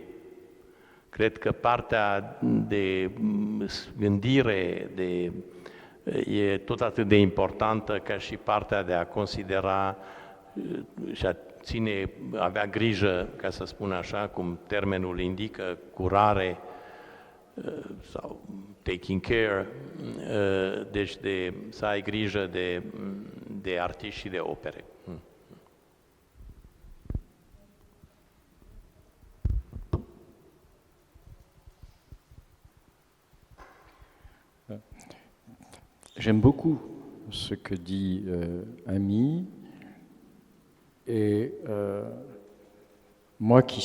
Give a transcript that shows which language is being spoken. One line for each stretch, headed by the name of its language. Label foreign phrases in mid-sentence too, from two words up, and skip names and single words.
Romanian: Cred că partea de gândire e tot atât de importantă ca și partea de a considera și a avea grijă, ca să spun așa, cum termenul indică, curare sau
English: taking care,
Romanian: deci să ai grijă de artiști și de opere.
French: J'aime beaucoup ce que dit Ami, et moi qui